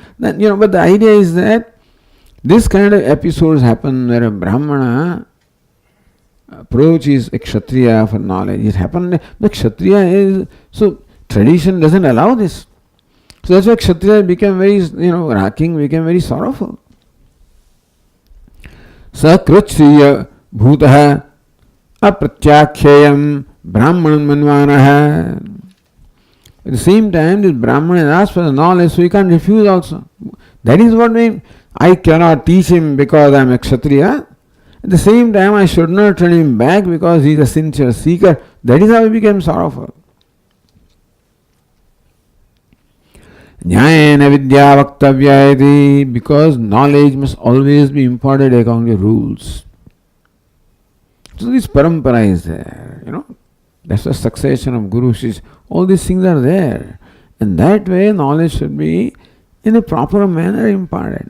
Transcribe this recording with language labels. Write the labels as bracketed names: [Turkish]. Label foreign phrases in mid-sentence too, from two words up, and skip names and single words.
[English] But the idea is that this kind of episodes happen where a Brahmana approach is a Kshatriya for knowledge. It happened, the Kshatriya is, so tradition doesn't allow this. So that's why Kshatriya became very, king became very sorrowful. [Sanskrit] Sakrutsriya bhutaha apratyakhayam brahmanan manvanaha. [English] At the same time, this Brahman has asked for the knowledge, so he can't refuse also. That is what means. I cannot teach him because I am a Kshatriya. At the same time, I should not turn him back because he is a sincere seeker. That is how he became sorrowful. [Sanskrit] Jnayena vidya vaktavya iti, [English] because knowledge must always be imparted according to rules. So this parampara is there, That's the succession of [Sanskrit] Guru Shishya. [English] All these things are there. And that way knowledge should be in a proper manner imparted.